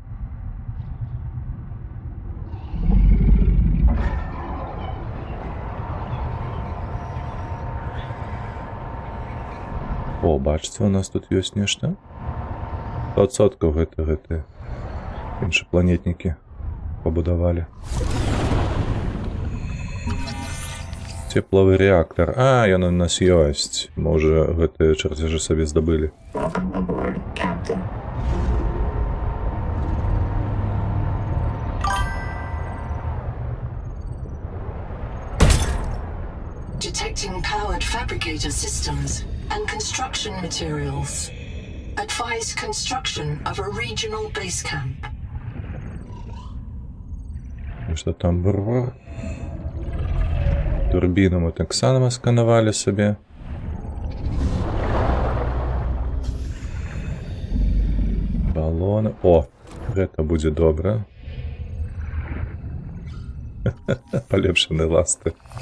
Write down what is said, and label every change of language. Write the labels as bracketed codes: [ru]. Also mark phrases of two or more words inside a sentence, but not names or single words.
[be] О, бачыце, у нас тут ёсць нешта. 100% гэта іншапланетнікі пабудавалі. Тепловы рэактар. А, ён у нас ёсць. Можа, гэтыя чарцяжы сабе здабылі. [en] Detecting powered fabricator systems and construction materials. Advise construction of a regional base camp. [be] Што там бурва? Турбіну мы так само сканавалі сабе. Балоны. О, гэта будзе добра. Палепшаны ласты.